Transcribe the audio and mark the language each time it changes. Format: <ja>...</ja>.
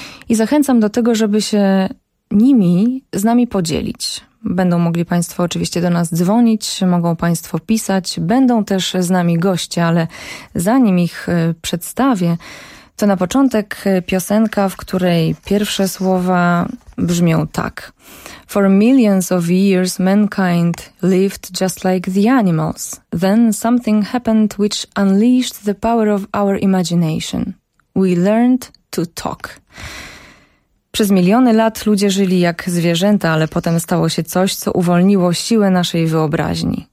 <pl>I zachęcam do tego, żeby się nimi z nami podzielić. Będą mogli Państwo oczywiście do nas dzwonić, mogą Państwo pisać, będą też z nami goście, ale zanim ich przedstawię, to na początek piosenka, w której pierwsze słowa brzmią tak.</pl> <en>For millions of years mankind lived just like the animals. Then something happened which unleashed the power of our imagination. We learned to talk.</en> <pl>Przez miliony lat ludzie żyli jak zwierzęta, ale potem stało się coś, co uwolniło siłę naszej wyobraźni.</pl>